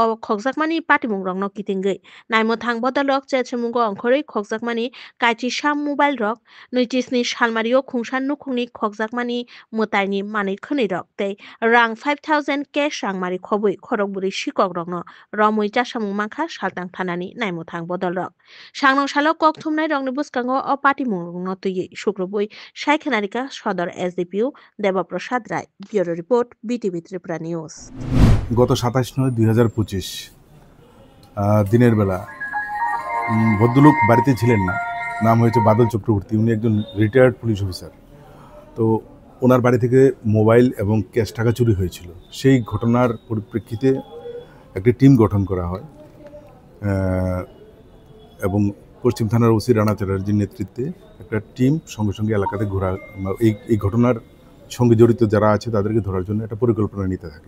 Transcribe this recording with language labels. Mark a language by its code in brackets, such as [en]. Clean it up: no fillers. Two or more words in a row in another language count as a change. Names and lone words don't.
[trp] खगजाकमानि पाटिमुं रंनो कितिंगै नायमोथां बदलक चेचमुंगो अंखरै खगजाकमानि काइचि साम मोबाइल रक 29 सालमारिओ खुंसान नुखुंनि खगजाकमानि मोताइनि मानेखनि रक ते रां 5000 कैश रांमारि खबै खरकबुरि शिকক रंनो रमै चासामुं माखा सालतां थानानि नायमोथां बदलक सांनं सालो ककथुमनाय रंनि बुसकांगो अ पाटिमुं रंनो तुयै शुक्रबुइ सायखेनारिका सदर SDPO देवप्रसाद राय [en] bureau report [trp] BTV त्रिपुरा निউজ [bn] গত 27/9/2025 দিনের বেলা ভদ্রলোক বাড়িতে ছিলেন না, নাম হয়েছে বাদল চক্রবর্তী, উনি একজন রিটায়ার্ড পুলিশ অফিসার। তো ওনার বাড়ি থেকে মোবাইল এবং ক্যাশ টাকা চুরি হয়েছিল। সেই ঘটনার পরিপ্রেক্ষিতে একটি টিম গঠন করা হয় এবং পশ্চিম থানার ওসি রানা চ্যাটার্জির নেতৃত্বে একটা টিম সঙ্গে সঙ্গে এলাকাতে ঘোরা এই ঘটনার সঙ্গে জড়িত যারা আছে তাদেরকে ধরার জন্য একটা পরিকল্পনা নিতে থাকে।